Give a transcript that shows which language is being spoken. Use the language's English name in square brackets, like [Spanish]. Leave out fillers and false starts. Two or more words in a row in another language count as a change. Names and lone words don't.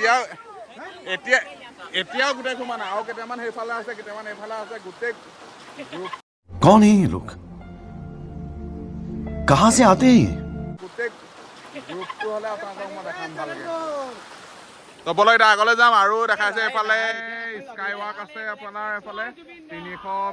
[Assamese] এতিয়াও গোটেই খোপা নাই আৰু কেইটামান সেইফালে আছে কেইটামান এইফালে আছে গোটেই [Hindi] कौन है ये लोग कहाँ से आते हैं [Assamese] গোটেই গ্ৰুপটো হ'লে আপোনালোকক মই দেখাম ভালকৈ তো ব'লক এতিয়া আগলৈ যাম আৰু দেখাইছে এইফালে [English] sky walk [Assamese] আছে আপোনাৰ এইফালে 300